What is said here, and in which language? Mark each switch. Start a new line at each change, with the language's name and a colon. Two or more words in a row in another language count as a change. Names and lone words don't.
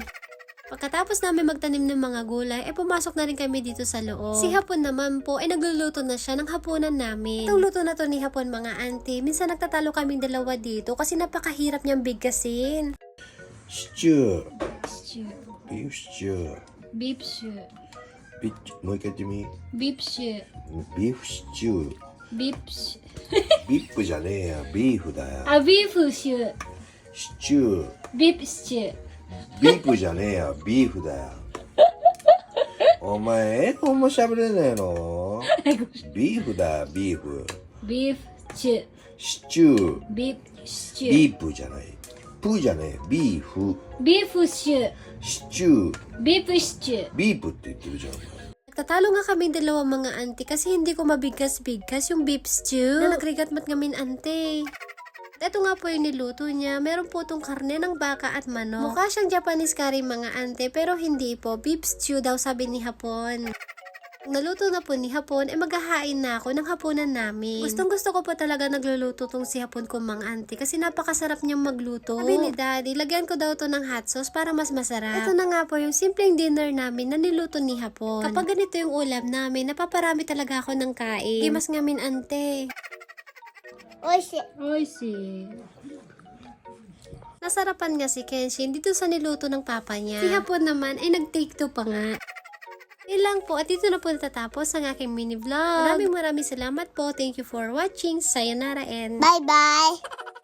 Filipino: Pagkatapos namin magtanim ng mga gulay, pumasok na rin kami dito sa loob. Si Hapon naman po, nagluluto na siya ng hapunan namin. Itong luto na to ni Hapon mga auntie, minsan nagtatalo kaming dalawa dito kasi napakahirap niyang bigkasin.
English: Stew. Beef stew. Beef stew.
Japanese: もう一回言ってみ。
English: Beef stew.
Japanese: ビーフシチュー。
English: Beef stew.
Japanese: ビップじゃねえや、ビーフだよ。
English: A beef stew.
Japanese: シチュー。
English: Beef stew.
Japanese: ビーフじゃねえや、ビーフだよ。お前、英語も喋れねえのビーフだよ、ビーフ。
English: Beef stew.
Japanese: シチュー。
English: Beef stew.
Japanese: ビープじゃない。プじゃねえ、ビーフ。
English: Beef stew.
Japanese: シチュー。
English: Beef stew.
Japanese: ビープって言ってるじゃん。
Filipino: Nagtatalo nga kami dalawa mga auntie kasi hindi ko mabigkas-bigkas yung
English: beef stew
Filipino: na
Iloko: nagrigat-mat ngamin ante.
Filipino: Ito nga po yung niluto niya. Meron po itong karne ng baka at manok. Mukha siyang
English: Japanese curry
Filipino: mga ante pero hindi po.
English: Beef stew
Filipino: daw sabi ni Hapon. Naluto na po ni Hapon, maghahain na ako ng hapunan namin. Gustong-gusto ko po talaga nagluluto tong si Hapon ko mga auntie kasi napakasarap niyang magluto. Sabi ni Daddy, lagyan ko daw to ng
English: hot sauce
Filipino: para mas masarap. Ito na nga po yung simpleng dinner namin na niluto ni Hapon. Kapag ganito yung ulam namin, napaparami talaga ako ng kain.
Iloko: Gimas ngamin ante.
Japanese: おいしい。
Filipino: Nasarapan nga si Kenshin dito sa niluto ng papa niya. Si Hapon naman ay nag-take 2 pa nga. Ilang po at dito na po natatapos ang aking
English: mini vlog.
Filipino: Maraming salamat po.
English: Thank you for watching. Sayonara and Bye-bye.